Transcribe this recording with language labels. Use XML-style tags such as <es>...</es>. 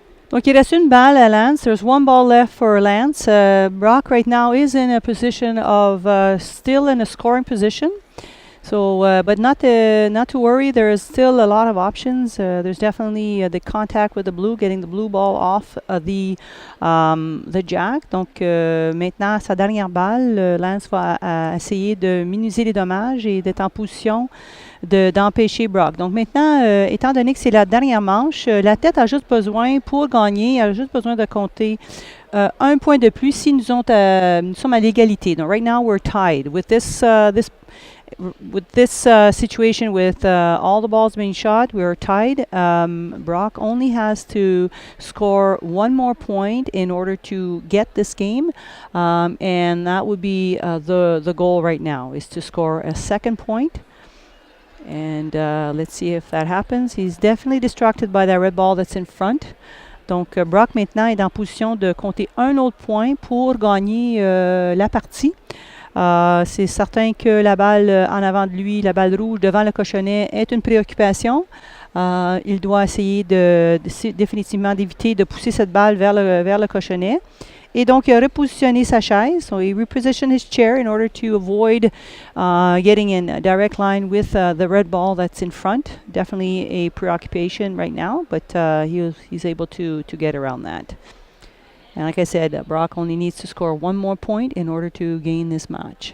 <fr>Donc, il reste une balle à Lance.</fr> <en>There's one ball left for Lance. Brock right now is in a position of still in a scoring position. So, but not to worry. There is still a lot of options. There's definitely the contact with the blue, getting the blue ball off the jack.</en> <fr>Donc, maintenant, sa dernière balle, Lance va essayer de minimiser les dommages et d'être en position d'empêcher Brock. Donc maintenant, étant donné que c'est la dernière manche, la tête a juste besoin, pour gagner, a juste besoin de compter un point de plus si nous sommes à l'égalité.</fr> <en>Donc right now we're tied with this situation with all the balls being shot. We're tied. Brock only has to score one more point in order to get this game, and that would be the goal right now, is to score a second point. And let's see if that happens. He's definitely distracted by that red ball that's in front.</en> <fr>Donc, Brock maintenant est en position de compter un autre point pour gagner la partie. C'est certain que la balle en avant de lui, la balle rouge devant le cochonnet, est une préoccupation. Il doit essayer définitivement d'éviter de pousser cette balle vers le cochonnet. Et donc, il a repositionné sa chaise.</fr> <en>So, he repositioned his chair in order to avoid getting in a direct line with the red ball that's in front. Definitely a preoccupation right now, but he's able to get around that. And like I said, Brock only needs to score one more point in order to gain this match.</en>